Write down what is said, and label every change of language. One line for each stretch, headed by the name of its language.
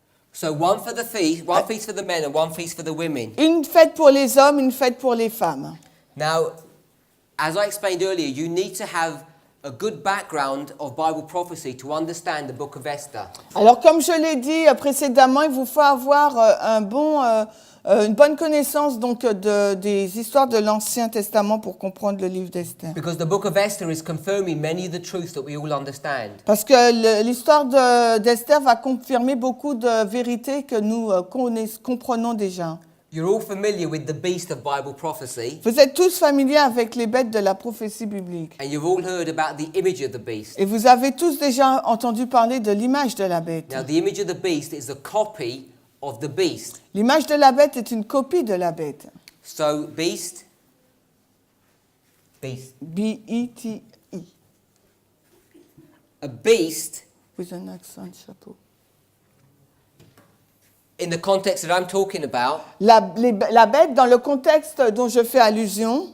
English: So one for the feast, one feast for the men and one feast for the women.
French: Une fête pour les hommes, une fête pour les femmes.
English: Now, as I explained earlier, you need to have a good background of Bible prophecy to understand the book of Esther.
French: Alors, comme je l'ai dit précédemment, il vous faut avoir une bonne connaissance donc des histoires de l'Ancien Testament pour comprendre le livre d'Esther.
English: Because the book of Esther is confirming many of the truths that we all understand.
French: Parce que l'histoire d'Esther va confirmer beaucoup de vérités que nous comprenons déjà.
English: You're all familiar with the beast of Bible prophecy,
French: Vous êtes tous familiers avec les bêtes de la prophétie biblique.
English: and you've all heard about the image of the beast.
French: Et vous avez tous déjà entendu parler de l'image de la bête.
English: Now, the image of the beast is a copy of the beast.
French: L'image de la bête est une copie de la bête.
English: So, beast. B-E-T-I. A beast, With an accent, chapeau. in the context that I'm talking about,
French: La bête, dans le contexte dont je fais allusion,